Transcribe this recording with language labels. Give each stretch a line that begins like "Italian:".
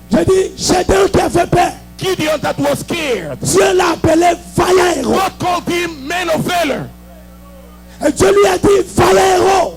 French: je dis Gédéon qui avait peur,
English: Gideon that was scared.
French: Dieu l'a appelé vaillant héros.
English: God called him man of valor.
French: Et Dieu lui a dit vaillant héros,